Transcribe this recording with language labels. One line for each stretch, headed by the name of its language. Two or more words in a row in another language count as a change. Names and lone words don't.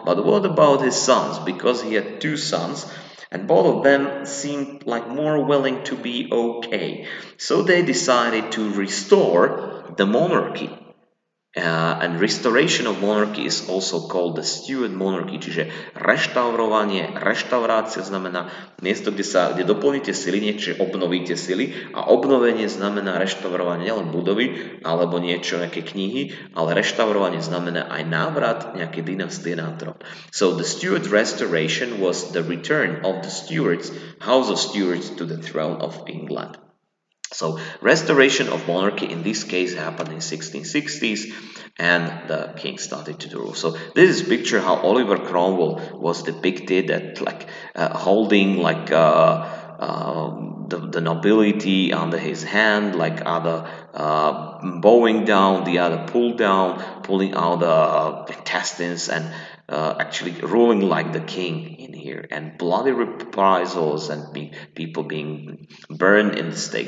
English: But what about his sons? Because he had two sons, and both of them seemed like more willing to be okay. So they decided to restore the monarchy. And restoration of monarchy is also called the Steward monarchy,
Slovak: čiže reštaurácia znamená miesto, kde doplníte sily, čiže obnovíte sily, a obnovenie znamená reštaurovanie nielen budovy alebo nejaké knihy, ale reštaurovanie znamená aj návrat nejaké dynastie na trón.
English: So the Steward Restoration was the return of the Stewards, House of Stewards, to the throne of England. So restoration of monarchy in this case happened in 1660s, and the king started to rule. So this is picture how Oliver Cromwell was depicted at like holding like the nobility under his hand, like other bowing down, the other pulling out the intestines, and actually ruling like the king in here, and bloody reprisals and people being burned in the stake.